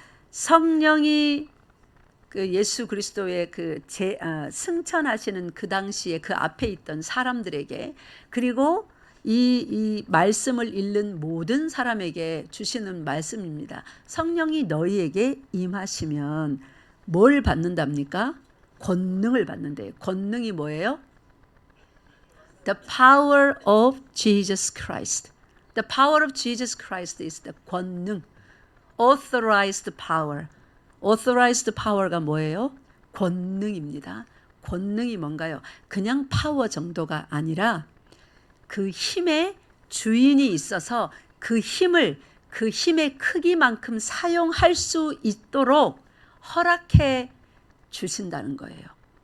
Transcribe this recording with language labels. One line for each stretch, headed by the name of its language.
Korean: 성령이 그 예수 그리스도의 승천하시는 그 당시에 그 앞에 있던 사람들에게, 그리고 이 말씀을 읽는 모든 사람에게 주시는 말씀입니다. 성령이 너희에게 임하시면 뭘 받는답니까? 권능을 받는데요. 권능이 뭐예요?
English: The power of Jesus Christ. The power of Jesus Christ is the 권능. Authorized power. Authorized power
Korean: 가 뭐예요? 권능입니다. 권능이 뭔가요? 그냥 파워 정도가 아니라 그 힘의 주인이 있어서 그 힘을 그 힘의 크기만큼 사용할 수 있도록 허락해 주신다는 거예요.